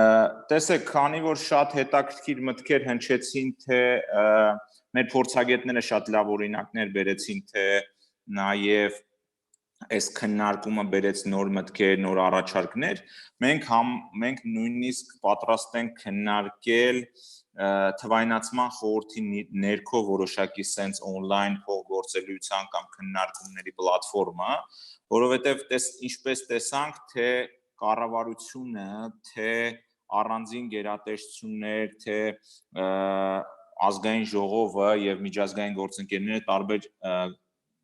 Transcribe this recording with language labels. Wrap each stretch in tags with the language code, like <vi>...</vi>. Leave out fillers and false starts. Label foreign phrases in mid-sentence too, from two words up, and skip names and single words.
<hy>Տեսեք, քանի որ շատ հետաքրքիր մտքեր հնչեցին, թե մեր փորձագետները շատ լավ օրինակներ բերեցին, թե նաև այս քննարկումը բերեց նոր մտքեր, նոր առաջարկներ, մենք նույնիսկ պատրաստ ենք քննարկել թվայնացման խորհրդի ներքո որոշակի</hy> <en>sense on-line</en> <hy>փոխգործելիության կամ քննարկումների պլատֆորմա, որովհետև ինչպես տեսանք, թե կառավարությունը, թե առանձին գերատեսչություններ, թե ազգային ժողովը եւ միջազգային գործընկերները տարբեր</hy>